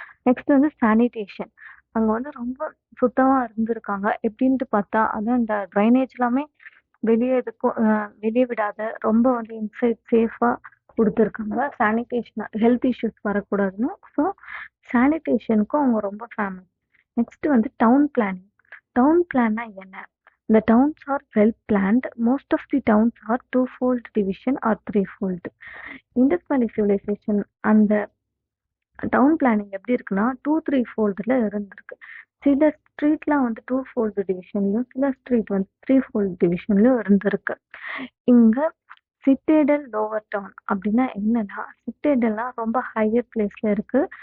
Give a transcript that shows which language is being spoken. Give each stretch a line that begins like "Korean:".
Tamil: Next வந்து sanitation. அங்க வந்து ரொம்ப சுத்தமா இருந்திருக்காங்க. எப்படின்ட்டு பார்த்தா, அதான் இந்த ட்ரைனேஜ் எல்லாமே வெளியே எதுக்கும் வெளியே விடாத ரொம்ப வந்து இன்சைட் சேஃபா கொடுத்துருக்காங்க. சானிடேஷன் ஹெல்த் இஷ்யூஸ் வரக்கூடாதுன்னு. ஸோ சானிடேஷனுக்கும் அவங்க ரொம்ப ஃபேமஸ். நெக்ஸ்ட் வந்து டவுன் பிளானிங். டவுன் பிளான்னா என்ன?
English: The towns are well planned. Most of the towns are two-fold division or three-fold.
Tamil: Indus Valley Civilization அந்த டவுன் பிளானிங் எப்படி இருக்குன்னா 2-3 ஃபோல்டில் இருந்திருக்கு. சில ஸ்ட்ரீட்லாம் வந்து 2-ஃபோல்டு டிவிஷன்லையும் சில ஸ்ட்ரீட் வந்து 3-ஃபோல்டு டிவிஷன்லையும் இருந்திருக்கு. இங்க சிட்டேடல் லோவர் டவுன் அப்படின்னா என்னன்னா, சிட்டேடல்னா ரொம்ப ஹையர் பிளேஸ்ல இருக்கு.